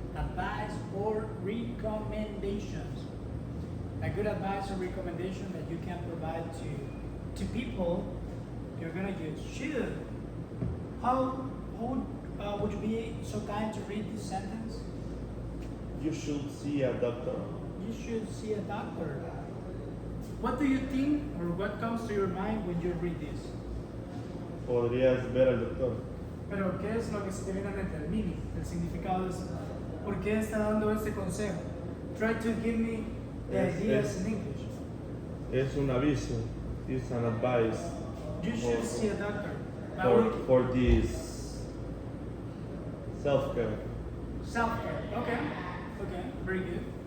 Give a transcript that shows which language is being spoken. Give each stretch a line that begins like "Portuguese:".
English: Advice or recommendations. A good advice or recommendation that you can provide to people, you're gonna use should. How would you be so kind to read this sentence? You should see a doctor. You should see a doctor. What do you think or what comes to your mind when you read this?
Spanish: Podrías ver al doctor. Pero ¿qué es lo que se te viene a mente? El meaning, el significado de esto. ¿Por qué está dando este consejo?
English: Try to give me the ideas in English.
Spanish: Es un aviso.
English: It's an advice. You should see a doctor. For this self-care. Self-care. Okay. Very good.